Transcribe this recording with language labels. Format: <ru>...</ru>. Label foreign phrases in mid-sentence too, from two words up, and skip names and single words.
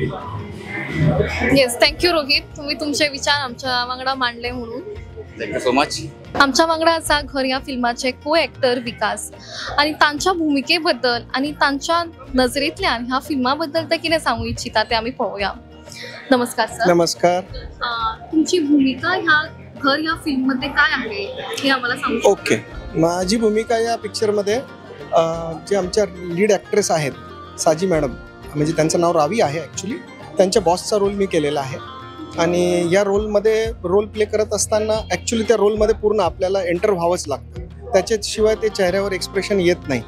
<kok>येस, थँक्यू रोहित, तुम्ही तुमचे विचार आमच्या वांगडा मांडले म्हणून.</kok> <en>Thank you so much.</en> <kok>आमच्या वांगडा आसा घर ह्या फिल्माचे को एक्टर विकास आणि तांच्या भुमिके बद्दल आणि तांच्या नजरेंतल्यान ह्या फिल्मा बद्दल ते कितें सांगू इच्छिता ते आमी पळोवया. नमस्कार सर. नमस्कार.</kok> <mr>तुमची भूमिका ह्या घर ह्या फिल्म मध्ये काय आहे हे आम्हाला सांगू. ओके, माझी भूमिका या पिक्चरमध्ये जे आमच्या लीड ॲक्ट्रेस आहेत साजी मॅडम, म्हणजे त्यांचं नाव रावी आहे ॲक्च्युली, त्यांच्या बॉसचा रोल मी केलेला आहे आणि या रोलमध्ये रोल प्ले करत असताना ॲक्च्युली त्या रोलमध्ये पूर्ण आपल्याला एंटर व्हावंच लागतं, त्याच्याशिवाय ते चेहऱ्यावर एक्सप्रेशन येत नाही.</mr>